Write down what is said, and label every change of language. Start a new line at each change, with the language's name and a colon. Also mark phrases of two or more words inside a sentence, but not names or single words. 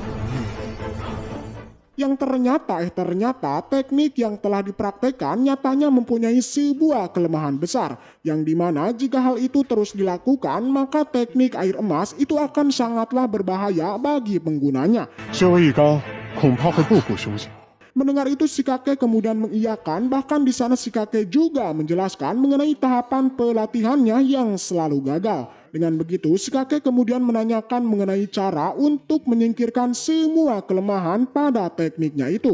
Indonesian: Yang ternyata teknik yang telah dipraktekkan nyatanya mempunyai sebuah kelemahan besar, yang dimana jika hal itu terus dilakukan maka teknik air emas itu akan sangatlah berbahaya bagi penggunanya.
Chinese: 修为一高，恐怕会步步凶险。
Indonesian: Mendengar itu si kakek kemudian mengiyakan, bahkan di sana si kakek juga menjelaskan mengenai tahapan pelatihannya yang selalu gagal. Dengan begitu si kakek kemudian menanyakan mengenai cara untuk menyingkirkan semua kelemahan pada tekniknya itu.